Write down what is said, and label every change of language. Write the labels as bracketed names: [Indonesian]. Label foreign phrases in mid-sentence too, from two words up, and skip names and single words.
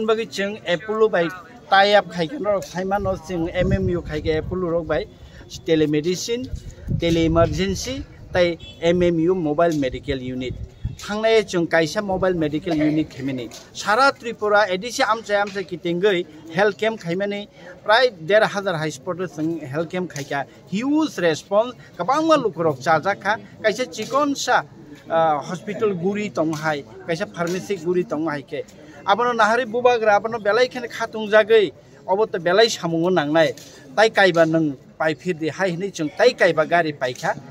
[Kok Borok] बागै जों एपोलो बाय [English] tie up [Kok Borok] खायगन रक फाइमानो जों एमएमयू खायगे एपोलो रक बाय [English] telemedicine tele emergency [Kok Borok] ताइ एमएमयू [English] mobile medical unit [Kok Borok] थांनाय जों कायसा [English] mobile medical unit [Kok Borok] खेमेनि सारा त्रिपुरा एडिसि आमसे किटिंगै [English] health camp [Kok Borok] खायमानि प्राय 1,500 [English] high spot [Kok Borok] जों [English] health camp [Kok Borok] खायका [English] huge response [Kok Borok] गोबां लुखरक जाजाखा कायसा चिकनसा हॉस्पिटल गुरी तंहाय कायसा फार्मेसी गुरी तंहायके आबनो नाहारि बुबाग्रा आबनो बेलायखेन खातुं जागै अबत बेलाय सामुङो नांनाय ताइ कायबा नों पाइफिर दे हाय हनै जों ताइ कायबा गारि पाइखा